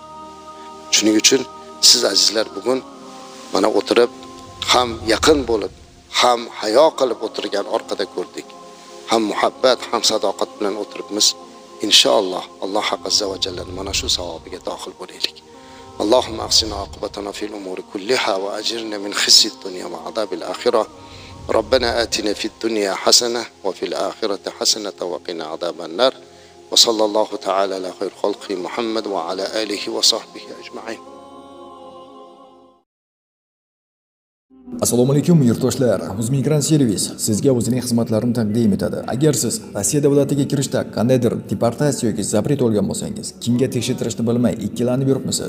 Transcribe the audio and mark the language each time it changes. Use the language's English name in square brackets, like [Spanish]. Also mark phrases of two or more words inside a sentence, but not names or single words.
[Uzbek] Shuning uchun siz azizlar bugun mana o'tirib, ham yaqin bo'lib, ham hayo qilib o'tirgan orqada ko'rdik. Ham muhabbat, ham sadoqat bilan o'tiribmiz. Inshaalloh Alloh [Arabic] عز وجل [Uzbek] mana shu savobiga dohil bo'laylik. [Arabic] اللهم أحسن عاقبتنا في الأمور كلها وأجرنا من خزي الدنيا وعذاب الآخرة. ربنا آتنا في الدنيا حسنة وفي الآخرة حسنة وقنا عذاب النار وصلى الله تعالى على خير خلقه محمد وعلى آله وصحبه أجمعين. [Uzbek] Assalomu alaykum yurtdoshlar. Uzmigran servis sizga o'zining xizmatlarini taqdim etadi. Agar siz Rossiya davlatiga kirishda qandaydir deportatsiya yoki zapret olgan bo'lsangiz, kimga tekshirtirishni bilmay ikkilanib yuribmisiz?